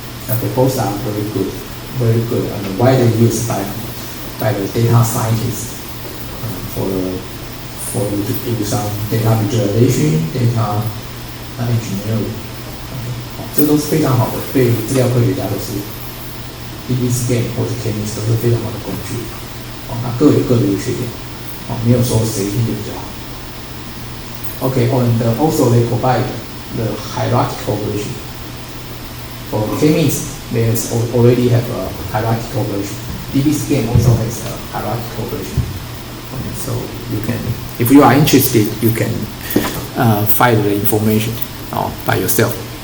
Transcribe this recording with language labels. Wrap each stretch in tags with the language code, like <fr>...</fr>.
<en>Okay, both are very good, and widely used by the data scientists for you to do some data visualization, data engineering.</en> <zh>这都是非常好的，对资料科学家都是 DB scan 或者 K-means 都是非常好的工具。那各有各的优缺点，没有说谁一定就比较好。</zh> <en>Okay, and also they provide the hierarchical version. For K-means, they already have a hierarchical version. DB scan also has a hierarchical version. Okay, so you can, if you are interested, you can find the information by yourself.</en>